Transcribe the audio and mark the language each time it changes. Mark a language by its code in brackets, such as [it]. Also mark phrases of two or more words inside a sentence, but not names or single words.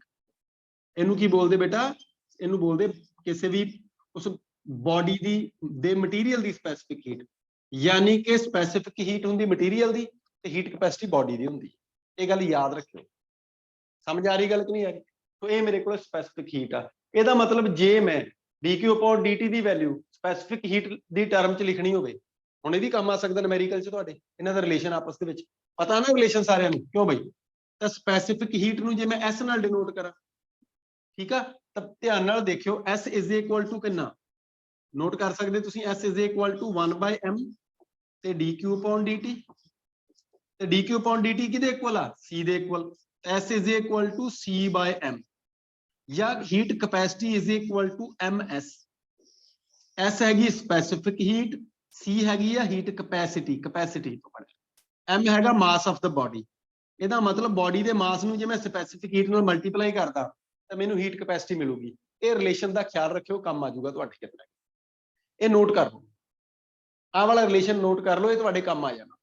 [pa] ਇਹਨੂੰ ਕੀ ਬੋਲਦੇ ਬੇਟਾ? ਇਹਨੂੰ ਬੋਲਦੇ ਕਿਸੇ ਵੀ ਉਸ ਬੋਡੀ ਦੇ ਮਟੀਰੀਅਲ ਦੀ [en] specific heat, [pa] ਯਾਨੀ ਕਿ [en] specific heat [pa] ਹੁੰਦੀ ਮਟੀਰੀਅਲ ਦੀ ਤੇ [en] heat capacity body [pa] ਦੀ ਹੁੰਦੀ। ਇਹ ਗੱਲ ਯਾਦ ਰੱਖਿਓ। ਸਮਝ ਆ ਰਹੀ ਗੱਲ ਕਿ ਨਹੀਂ ਆ ਰਹੀ? [hi] तो ये मेरे को [en] specific heat [hi] आ। [pa] ਇਹਦਾ ਮਤਲਬ ਜੇ ਮੈਂ [en] dq upon dt [pa] ਦੀ ਵੈਲਿਊ [en] specific heat [pa] ਦੀ ਟਰਮ ਚ ਲਿਖਣੀ ਹੋਵੇ, ਹੁਣ ਇਹ ਵੀ ਕੰਮ ਆ ਸਕਦਾ ਨੂਮੈਰੀਕਲ ਚ, ਤੁਹਾਡੇ ਇਹਨਾਂ ਦਾ ਰਿਲੇਸ਼ਨ ਆਪਸ ਦੇ ਵਿੱਚ ਪਤਾ ਨਾ, ਰਿਲੇਸ਼ਨ ਸਾਰਿਆਂ ਨੂੰ, ਕਿਉਂ ਬਈ? ਤਾਂ [en] specific heat [pa] ਨੂੰ ਜੇ ਮੈਂ s ਨਾਲ ਡਿਨੋਟ ਕਰਾਂ, ਠੀਕ ਆ, ਤਾਂ ਧਿਆਨ ਨਾਲ ਦੇਖਿਓ, [en] s is equal to [pa] ਕਿੰਨਾ ਨੋਟ ਕਰ ਸਕਦੇ ਤੁਸੀਂ? [en] s is equal to 1/m ਤੇ dq upon dt, ਤੇ dq upon dt ਕਿਹਦੇ ਇਕੁਅਲ ਆ? c ਦੇ ਇਕੁਅਲ। s is equal to c/m, ਜਾਂ heat capacity is equal to ms। [pa] s ਹੈਗੀ [en] specific heat, [pa] c ਹੈਗੀ ਆ [en] heat capacity, [pa] ਕਪੈਸਿਟੀ ਤੋਂ ਪੜਿਆ, m ਹੈਗਾ [en] mass of the body. [pa] ਇਹਦਾ ਮਤਲਬ ਬੋਡੀ ਦੇ ਮਾਸ ਨੂੰ ਜੇ ਮੈਂ [en] specific heat [pa] ਨਾਲ ਮਲਟੀਪਲਾਈ ਕਰਦਾ ਤਾਂ ਮੈਨੂੰ [en] heat capacity [pa] ਮਿਲੂਗੀ। ਇਹ ਰਿਲੇਸ਼ਨ ਦਾ ਖਿਆਲ ਰੱਖਿਓ, ਕੰਮ ਆ ਜਾਊਗਾ ਤੁਹਾਡੇ ਕਿਤੇ। ਇਹ ਨੋਟ ਕਰ ਲਓ, ਆਹ ਵਾਲਾ ਰਿਲੇਸ਼ਨ ਨੋਟ ਕਰ ਲਓ, ਇਹ ਤੁਹਾਡੇ ਕੰਮ ਆ ਜਾਣਾ।